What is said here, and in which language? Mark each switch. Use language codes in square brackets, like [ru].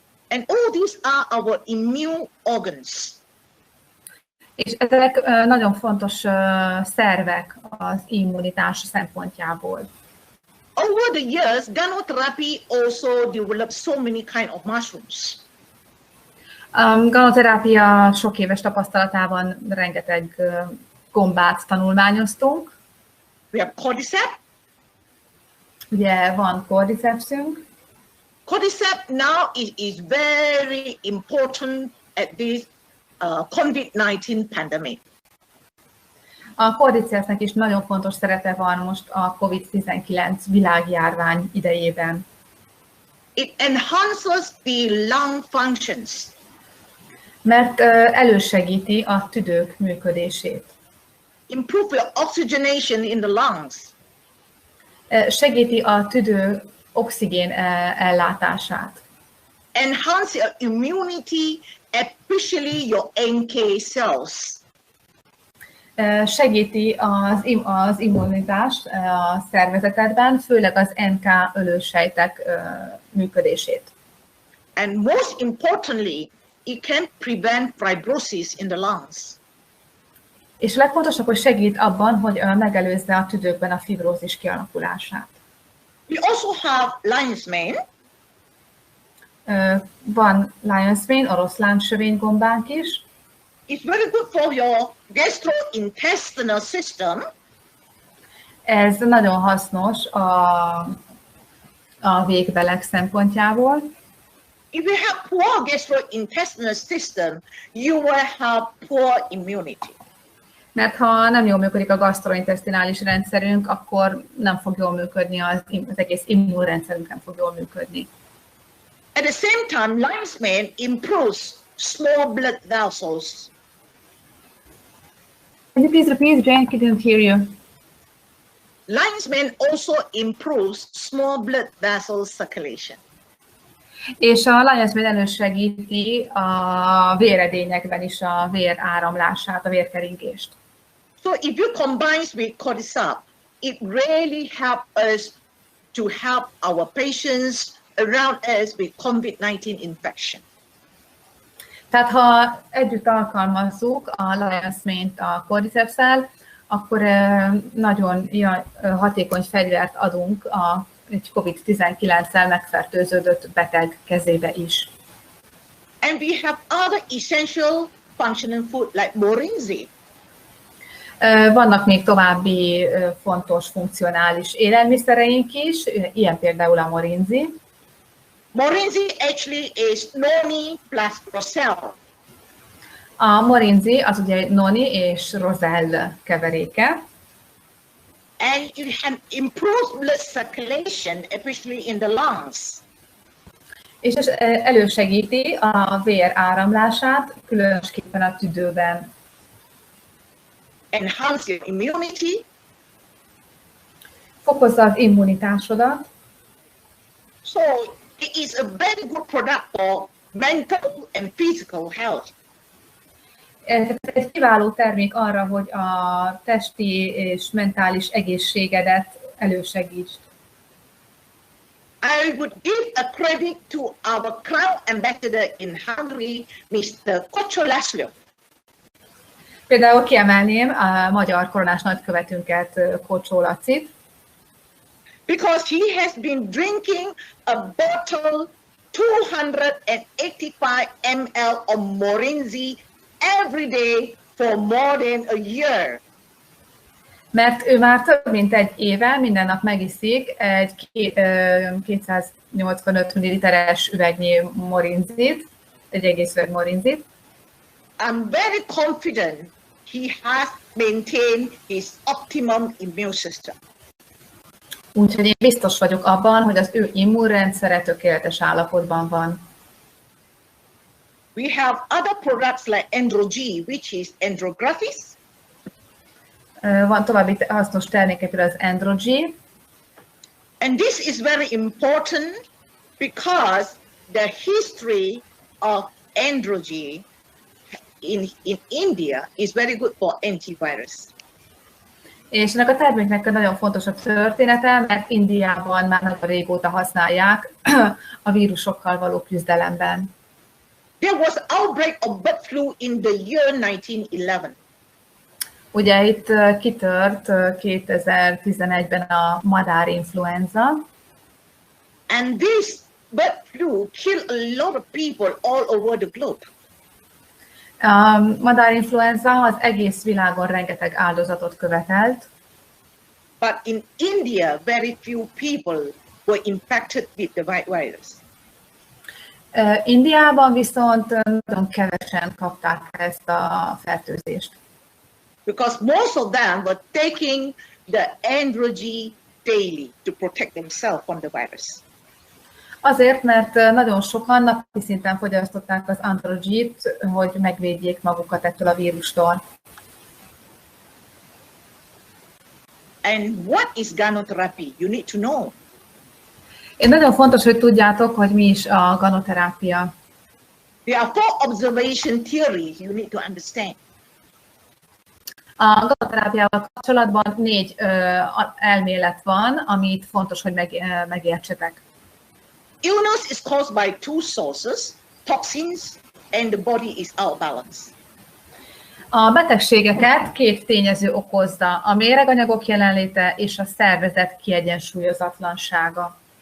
[en] And all these are our immune organs. [hu] És ezek nagyon fontos szervek az immunitás szempontjából. [en] Over the years, Ganoterapy also developed so many kind of mushrooms. [hu] A ganoterápia sok éves tapasztalatában rengeteg gombát tanulmányoztunk. [en] We have cordyceps. [hu] Ugye van cordycepsünk. [en] Cordyceps now is very important at this COVID-19 pandemic. [hu] A cordycepsnek is nagyon fontos szerepe van most a COVID-19 világjárvány idejében. [en] It enhances the lung functions. [hu] Mert elősegíti a tüdők működését. [en] Improve your oxygenation in the lungs. [hu] Segíti a tüdő oxigén ellátását. [en] Enhance your immunity, especially your NK cells. [hu] Segíti az immunitást a szervezetedben, főleg az NK ölősejtek működését. [en] And most importantly, it can prevent fibrosis in the lungs. [hu] És legfontosabb, hogy segít abban, hogy megelőzze a tüdőkben a fibrózis kialakulását. [en] We also have lion's mane. [hu] Van lion's mane, oroszlánsövénygombánk is. [en] It's very good for your gastrointestinal system. [hu] Ez nagyon hasznos a végbeleg szempontjából. [en] If you have poor gastrointestinal system, you will have poor immunity. [hu] Mert ha nem jól működik a gastrointestinális rendszerünk, akkor nem fog jól működni, az egész immunrendszerünk nem fog jól működni. [en] At the same time, lion's mane improves small blood vessels. Can you please repeat, Jane? I didn't hear you. Lion's mane also improves small blood vessel circulation. [hu] És a lion's mane elősegíti a véredényekben is a vér áramlását, a vérkeringést. [en] So if you combine with cordyceps, it really helps us to help our patients around us with COVID-19 infection. [hu] Tehát ha együtt alkalmazzuk a lion's mane-t a cordyceps-szel, akkor nagyon hatékony fegyvert adunk a egy COVID-19-szel megfertőződött beteg kezébe is. [en] And we have other essential functioning food like morinzi. [hu] Vannak még további fontos, funkcionális élelmiszereink is, ilyen például a morinzi. [en] Morinzi actually is noni plus roselle. [hu] A morinzi az ugye noni és rozell keveréke. [en] And it can improve blood circulation, especially in the lungs. [hu] És ez elősegíti a vér áramlását, különösképpen a tüdőben. [en] Enhance your immunity. [hu] Fokozza az immunitásodat. [en] So it is a very good product for mental and physical health. [hu] Ez egy kiváló termék arra, hogy a testi és mentális egészségedet elősegítsd. [en] I would give a credit to our Crown Ambassador in Hungary, Mr. Kocsó. [hu] Például kiemelném a magyar koronás nagykövetünket, Kocsó Lacit, [en] because he has been drinking a bottle 285 ml of morinzi every day for more than a year. [hu] mert ő már több mint egy éve minden nap megiszik egy 285 ml-es üvegnyi morinzit, egy egész üveg morinzit. [en] I'm very confident he has maintained his optimum immune system. [hu] Úgyhogy én biztos vagyok abban, hogy az ő immunrendszere tökéletes állapotban van. [en] We have other products like Andro-G, which is andrographis. [hu] Van további hasznos terméke, például az Andro-G. [en] And this is very important because the history of Andro-G in India is very good for antivirus. [hu] És ennek a terméknek nagyon fontos a története, mert Indiában már nagyon régóta használják a vírusokkal való küzdelemben. [en] There was outbreak of bird flu in the year 1911. [hu] Ugye itt kitört 2011-ben a madárinfluenza. [en] And this bird flu killed a lot of people all over the globe. [hu] A madárinfluenza az egész világon rengeteg áldozatot követelt. [en] But in India, very few people were infected with the virus. [hu] Indiában viszont nagyon kevesen kapták ezt a fertőzést. [en] Because most of them were taking the Andro-G daily to protect themselves from the virus. [hu] Azért, mert nagyon sokan napi szinten fogyasztották az Andro-G-t, hogy megvédjék magukat ettől a vírustól. [en] And what is ganoterapy? You need to know. [hu] Nagyon fontos, hogy tudjátok, hogy mi is a ganoterápia. [en] There are 4 observation theories you need to understand. [hu] A ganoterápiával kapcsolatban 4 elmélet van, amit fontos, hogy megértsetek. [en] Illness is caused by 2 sources, toxins and the body is out of balance. [hu] A betegségeket 2 tényező okozza, a méreganyagok jelenléte és a szervezet kiegyensúlyozatlansága.